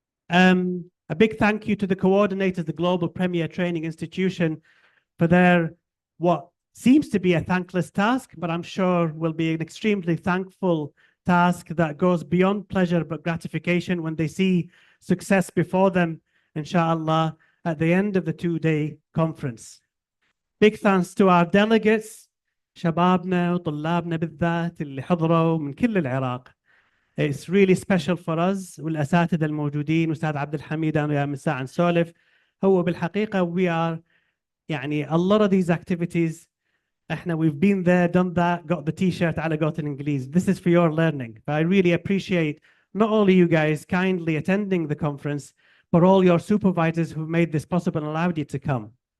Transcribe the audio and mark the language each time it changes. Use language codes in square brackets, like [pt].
[en] A big thank you to the coordinators, the Global Premier Training Institution, for their what seems to be a thankless task, but I'm sure will be an extremely thankful task that goes beyond pleasure but gratification when they see success before them, inshallah, at the end of the two-day conference. Big thanks to our delegates, [ar] شبابنا وطلابنا بالذات اللي حضروا من كل العراق. [en] It's really special for us [ar] والأساتذة الموجودين أستاذ عبد الحميد أنا وياه من ساعة نسولف. هو بالحقيقة [en] we are يعني a lot of these activities we've been there, done that, got the t-shirt [ar] على قولة الإنجليز. [en] This is for your learning. I really appreciate not only you guys kindly attending the conference, but all your supervisors who made this possible and allowed you to come.